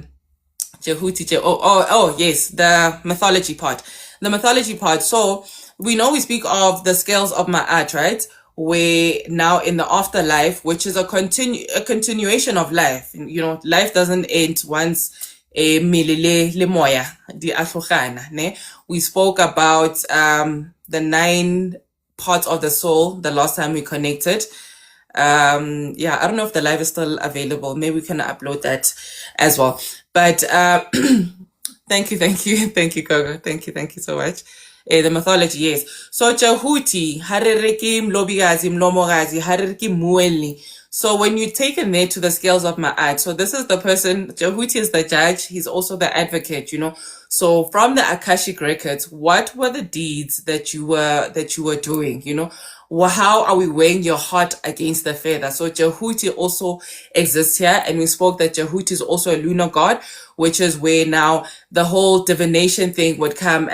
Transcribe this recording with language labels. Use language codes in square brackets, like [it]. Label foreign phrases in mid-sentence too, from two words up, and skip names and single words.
[en] Djehuti. Oh, yes, the mythology part. So we know we speak of the scales of Ma'at, right? Where now in the afterlife, which is a continuation of life. Life doesn't end once [st] milile le moya di ahlogana, ne? [en] We spoke about the 9 parts of the soul the last time we connected. I don't know if the live is still available. Maybe we can upload that as well. But thank you, Gogo. Thank you so much. The mythology, yes. So Djehuti, haririki mlobigazi, mlomogazi, haririki mueli. So when you take in there to the scales of Ma'at, so this is the person, Djehuti is the judge, he's also the advocate, So from the Akashic records, what were the deeds that you were doing, How are we weighing your heart against the feather? So Djehuti also exists here, and we spoke that Djehuti is also a lunar god, which is where now the whole divination thing would come.